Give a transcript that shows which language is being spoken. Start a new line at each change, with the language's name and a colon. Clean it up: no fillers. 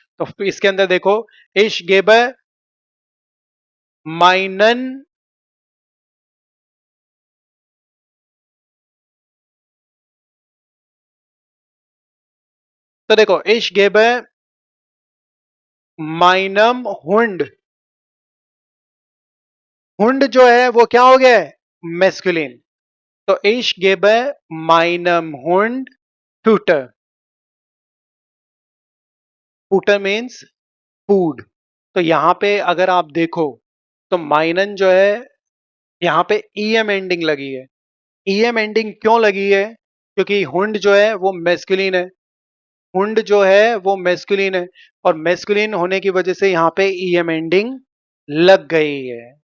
Hindi: तो इसके अंदर देखो,
German: इश गेब माइनन,
Hindi: तो देखो
German: इश गेब माइनम हुंड,
Hindi: हुंड जो है वो क्या हो गया है? मेस्कुलिन।
German: तो ich gebe meinem Hund Futter.
English: Futter means food.
Hindi: तो यहां पे अगर आप देखो तो माइनन जो है यहाँ पे ईएम एंडिंग लगी है। ईएम एंडिंग क्यों लगी है? क्योंकि हुंड जो है वो मेस्कुलिन है। हुंड जो है वो मेस्कुलिन है और मेस्कुलिन होने की वजह से यहाँ पे ईएम एंडिंग लग गई है।